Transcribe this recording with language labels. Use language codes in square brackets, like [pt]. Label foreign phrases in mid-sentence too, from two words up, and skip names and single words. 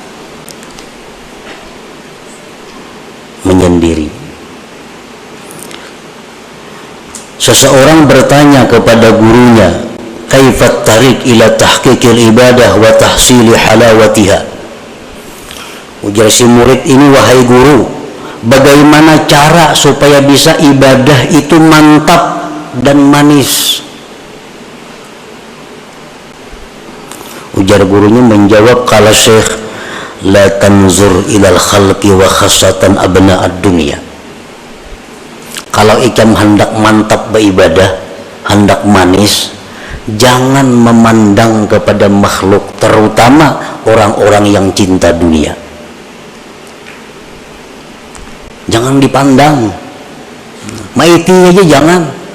[bjn] Menyendiri. Seseorang bertanya kepada gurunya, [ar] kaifat tarik ila tahqiqil ibadah wa tahsili halawatiha. [bjn] Ujar si murid ini, wahai guru, bagaimana cara supaya bisa ibadah itu mantap dan manis? Ujar gurunya menjawab, [ar] kala syekh, la tanzur ilal khalqi wa khassatan abna'ad dunya. [bjn] Kalau ikam hendak mantap beribadah, hendak manis, jangan memandang kepada makhluk, terutama orang-orang yang cinta dunia. Jangan dipandang, maiti aja jangan.